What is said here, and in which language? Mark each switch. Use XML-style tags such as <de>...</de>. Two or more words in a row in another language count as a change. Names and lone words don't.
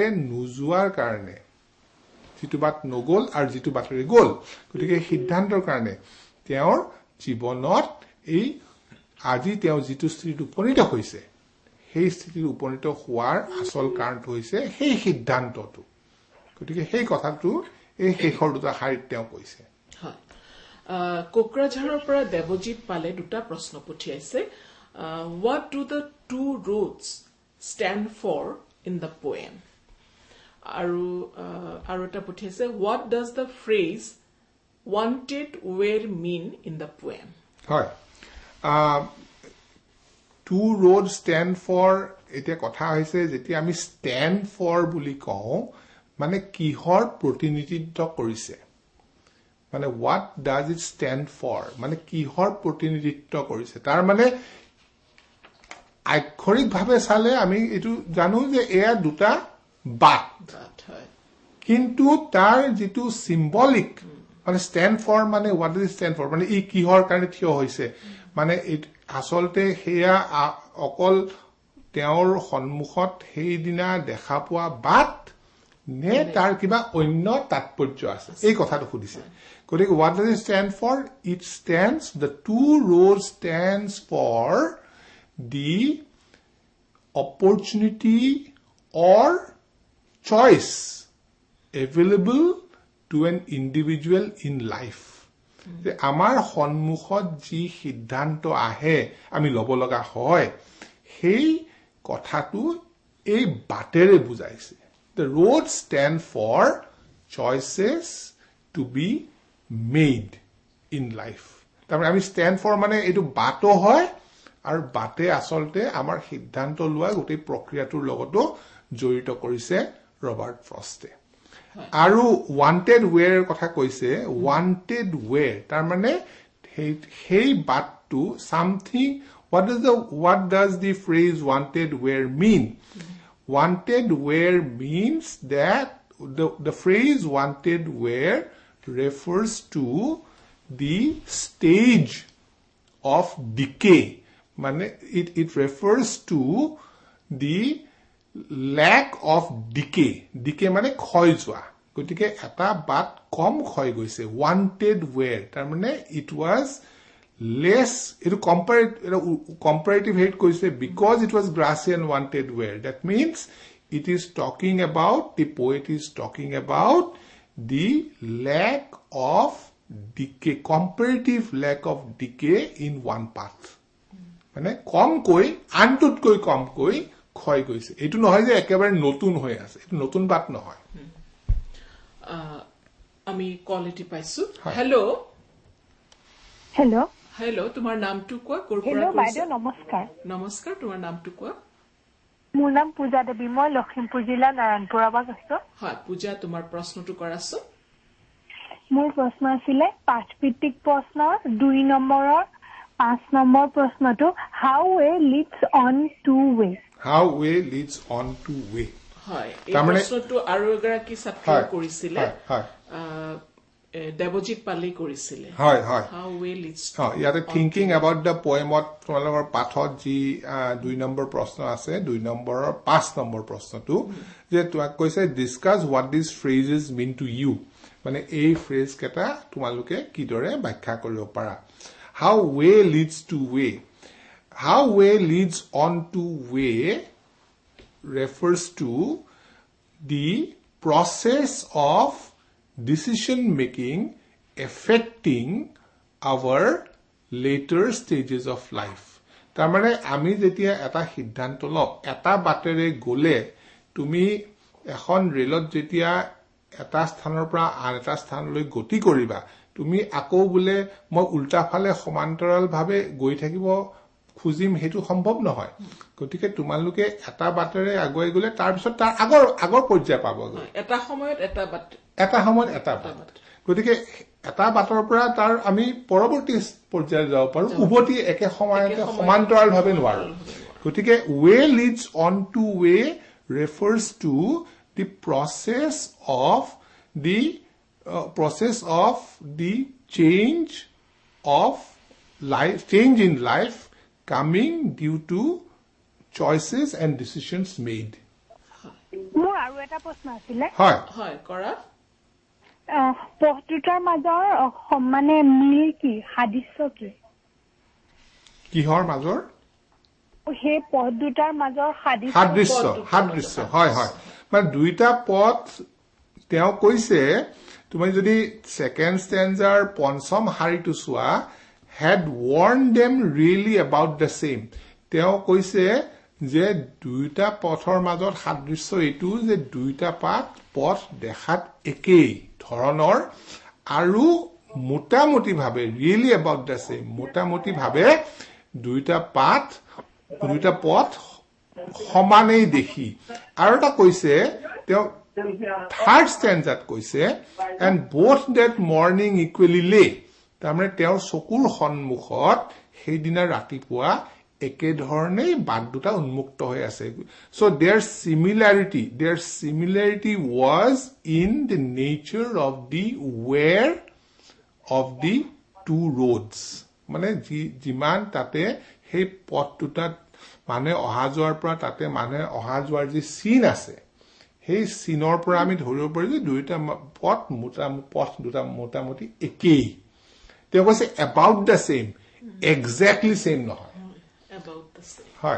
<as>নোযোৱাৰ কাৰণে যিটো বাট নগল আৰু যিটো বাটেৰে গল গতিকে সিদ্ধান্তৰ কাৰণে তেওঁৰ জীৱনত এই আজি তেওঁ যিটো স্থিতিত উপনীত হৈছে সেই স্থিতিত উপনীত হোৱাৰ আচল কাৰণটো হৈছে সেই সিদ্ধান্তটো গতিকে সেই কথাটো এই শেষৰ দুটা শাৰীত তেওঁ কৈছে হয় কোকৰাঝাৰৰ পৰা দেৱজিৎ পালে দুটা প্ৰশ্ন পঠিয়াইছে</as> <en>what do the two roads stand for in the poem</en> <as>আৰু এটা পঠিয়াইছে</as> <en>what does the phrase wanted were mean in the poem</en> <as>হয়</as> <en>two roads stand for</en> <as>এতিয়া কথা হৈছে যেতিয়া আমি</as> <en>stand for</en> <as>বুলি কওঁ মানে কিহৰ প্ৰতিনিধিত্ব কৰিছে মানে</as> <en>what does it stand for</en> <as>মানে কিহৰ প্ৰতিনিধিত্ব কৰিছে তাৰ মানে আক্ষৰিকভাৱে চালে আমি এটো জানো যে এয়া দুটা বাট কিন্তু তাৰ যেটো সিম্বলিক মানে</as> <en>stand for</en> <as>মানে</as> <en>what does it stand for</en> <as>মানে ই কিহৰ কাৰণে থিয় হৈছে মানে আসলতে হেয়া অকল তেওঁৰ সন্মুখত সেইদিনা দেখা পোৱা বাট নে তাৰ কিবা অন্য তাৎপৰ্য আছে এই কথাটো সুধিছে গতিকে</as> <en>what does it stand for? It stands, the two roads stands for the opportunity or choice available to an individual in life.</en> <as>যে আমাৰ সন্মুখত যি সিদ্ধান্ত আহে আমি ল'ব লগা হয় সেই কথাটো এই বাটেৰে বুজাইছে</as> <en>The roads stand for choices to be made in life.</en> <as>তাৰমানে আমি</as> <en>stand for</en> <as>মানে এইটো বাটো হয় আৰু বাটে আচলতে আমাৰ সিদ্ধান্ত লোৱা গোটেই প্ৰক্ৰিয়াটোৰ লগতো জড়িত কৰিছে ৰবাৰ্ট ফ্ৰষ্টে আৰু</as> <en>wanted where</en> <as>কথা কৈছে</as> <en>wanted where</en> <as>তাৰমানে সেই বাটটো</as> <en>something what does the phrase wanted where mean? Wanted where means that the phrase wanted where refers to the stage of decay. It refers to the lack of decay.</en> <as>Decay মানে ক্ষয় যোৱা গতিকে এটা বাট কম ক্ষয় গৈছে</as> <en>wanted where</en> <as>তাৰমানে</as> <en>it was less it comparative height কৈছে because it was grassy and wanted where that means it is talking about the poet is talking about the lack of decay comparative lack of decay in one path</en> <as>মানে কম কৈ আনটোতকৈ কম কৈ ক্ষয় গৈছে এটো নহয় যে একেবাৰে নতুন হৈ আছে এটো নতুন বাট নহয় আমি কোৱালিটি পাইছো হেল্ল তোমাৰ নামটো কোৱা ক'ৰ পৰা হেল্ল' বাইদেউ নমস্কাৰ নমস্কাৰ তোমাৰ নামটো কোৱা মোৰ নাম পূজা দেৱী মই লখিমপুৰ জিলা নাৰায়ণপুৰৰ পৰা কৈছো হয় পূজা তোমাৰ প্ৰশ্নটো কৰাছো মোৰ প্ৰশ্ন আছিল পাঠভিত্তিক প্ৰশ্নৰ 2 নম্বৰৰ 5 নম্বৰ প্ৰশ্নটো</as> <en>how way leads on to way</en> <as>হয় এই প্ৰশ্নটো আৰু এগৰাকী ছাত্ৰই কৰিছিলে দেৱজিৎ পালি কৰিছিলে হয়</as> <en>how way leads</en> <as>ইয়াতে</as> <en>thinking about the poem</en> <as>ত তোমালোকৰ পাঠত যি 2 নম্বৰ প্ৰশ্ন আছে 2 নম্বৰৰ 5 নম্বৰ প্ৰশ্নটো যে তোমাক কৈছে</as> <en>discuss what these phrases mean to you</en> <as>মানে এই ফ্ৰেজ কেটা তোমালোকে কিদৰে ব্যাখ্যা কৰিব পাৰা</as> <en>how way leads on to way refers to the process of decision making affecting our later stages of</en> <as>life তাৰমানে আমি যেতিয়া এটা সিদ্ধান্ত লওঁ এটা বাটেৰে গলে তুমি এখন ৰেলত যেতিয়া এটা স্থানৰ পৰা আন এটা স্থানলৈ গতি কৰিবা তুমি আকৌ বলে মই উল্টা ফালে সমান্তৰাল ভাবে গৈ থাকিব খুজিম হেতু সম্ভৱ নহয় গতিকে তোমালোকে এটা বাটেৰে আগুৱাই গলে তাৰ পিছত তাৰ আগৰ পৰ্যায় পাবগৈ এটা সময়ত এটা বাট গতিকে এটা বাটৰ পৰা তাৰ আমি পৰৱৰ্তী পৰ্যায়ত যাব পাৰো উভতি একে সময়তে সমান্তৰাল ভাবে নোৱাৰো গতিকে</as> <en>way leads on to way refers to the process of the change in life coming due to choices and decisions made.</en> <as>মোৰ আৰু এটা প্ৰশ্ন আছিল হয় কৰা পঢ়টোৰ মাজৰ মানে মিল কি সাদৃশ্য কি কিহৰ মাজৰ সেই পঢ়টোৰ মাজৰ সাদৃশ্য হয় মানে দুইটা পথ তেওঁ কৈছে তুমি যদি</as> <en>second stanza</en> <as>পঞ্চম শাৰীটো চোৱা</as> <en>had warned them really about the same</en> <as>তেওঁ কৈছে যে দুইটা পথৰ মাজত সাদৃশ্য এটো যে দুইটা পথ দেখাত একেই ধৰণৰ আৰু মোটামুটি ভাবে</as> <en>really about the same</en> <as>মোটামুটি ভাবে দুইটা পথ সমানেই দেখি আৰু এটা কৈছে তেওঁ</as> <en>third stanza</en> <as>কৈছে</as> <en>and both that morning equally lay</en> <as>তাৰমানে তেওঁৰ চকুৰ সন্মুখত সেইদিনা ৰাতিপুৱা একে ধৰণেই বাট দুটা উন্মুক্ত হৈ আছে</as> <en>so their similarity was in the nature of the where of the two roads</en> <as>মানে যিমান তাতে সেই পথ দুটাত মানুহে অহা যোৱাৰ পৰা তাতে মানুহে অহা যোৱাৰ যি চিন আছে সেই চিনৰ পৰা আমি ধৰিব পাৰো যে দুইটা পথ দুটা মোটামুটি একেই তেওঁ কৈছে</as> <en>about the same exactly same</en> <as>নহয় হয়</as>